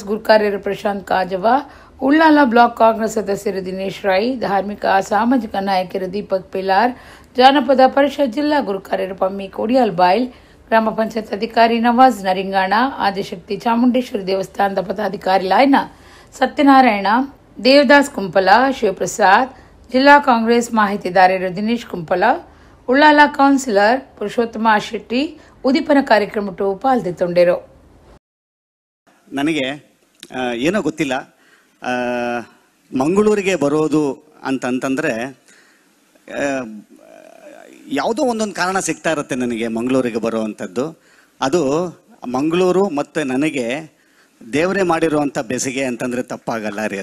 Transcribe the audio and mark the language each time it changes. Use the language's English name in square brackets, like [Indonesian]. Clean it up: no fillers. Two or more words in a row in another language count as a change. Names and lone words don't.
[Tulu] ಗುರುಕಾರ್ಯರು ಪ್ರಶಾಂತ್ ಕಾಜವ ಉಳ್ಳಾಲ ಬ್ಲಾಕ್ ಕಾಂಗ್ರೆಸ್ ಸದಸ್ಯರು ದಿನೇಶ್ ರೈ ಧಾರ್ಮಿಕ ಸಾಮಾಜಿಕ ನಾಯಕರು ದೀಪಕ್ ಪಿಲಾರ್ ಜಾನಪದ ಪರಿಷತ್ ಜಿಲ್ಲಾ ಗುರುಕಾರ್ಯರು ಪಮ್ಮಿ ಕೋಡಿಯಾಲ್ ಬಾಯ್ಲ್ ಗ್ರಾಮ ಪಂಚಾಯತ್ ಅಧಿಕಾರಿ ನವಾಜ್ ನರಿಂಗಾಣ ಆದಿಶಕ್ತಿ ಚಾಮುಂಡೇಶ್ವರಿ ದೇವಸ್ಥಾನದ ಪದಾಧಿಕಾರಿ ಲಾಯ್ನ ಸತ್ಯನಾರಾಯಣ ದೇವದಾಸ್ ಕುಂಪಲ ಶಿವಪ್ರಸಾದ್ ಜಿಲ್ಲಾ ಕಾಂಗ್ರೆಸ್ ಮಾಹಿತಿದಾರರು ದಿನೇಶ್ ಕುಂಪಲ ಉಳ್ಳಾಲ ಕೌನ್ಸಿಲರ್ ಪುರುಷೋತ್ತಮ ಶೆಟ್ಟಿ ಉದಿಪನ ಕಾರ್ಯಕ್ರಮಟ್ಟು ಪಾಲ್ಗೊಂಡಿರು. [Kannada] ನನಗೆ ಏನೋ ಗೊತ್ತಿಲ್ಲ, ಮಂಗಳೂರಿಗೆ ಬರೋದು ಅಂತಂತಂದರೆ ಯಾವುದೋ ಒಂದೊಂದು ಕಾರಣ ಸಿಗ್ತಾ ಇರುತ್ತೆ ನನಗೆ ಮಂಗಳೂರಿಗೆ ಬರುವಂಥದ್ದು. ಅದು ಮಂಗಳೂರು ಮತ್ತು ನನಗೆ ದೇವರೇ ಮಾಡಿರುವಂಥ ಬೆಸಿಗೆ ಅಂತಂದರೆ ತಪ್ಪಾಗಲ್ಲ ರೀ.